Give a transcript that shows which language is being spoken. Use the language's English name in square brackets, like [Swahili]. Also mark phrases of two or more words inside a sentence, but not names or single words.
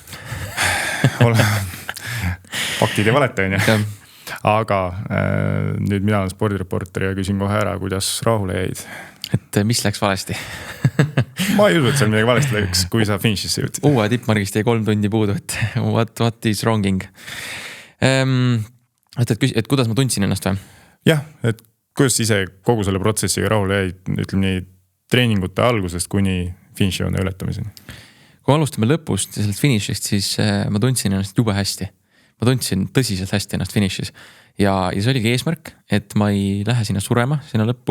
[Estonian] Faktid ei valeta, on ju. Aga nüüd mina olen spordireporter ja küsin kohe ära, kuidas rahule jäid. Et mis läks valesti? Ma ei usu, et seal midagi valesti läks, kui sa finišisse jõudsid. Uue tippmargist jäi 3 tundi puudu, et [English] what is wronging? [Estonian] Et kuidas ma tundsin ennast või? Jah, et kuidas ise kogu selle protsessiga rahule jäid, ütleme nii, treeningute algusest kuni finišijoone ületamiseni? Kui alustame lõpust ja sellest finišist, siis ma tundsin ennast jube hästi. Ma tundsin tõsiselt hästi ennast finišis. Ja see oligi eesmärk, et ma ei lähe sinna surema, sinna lõppu.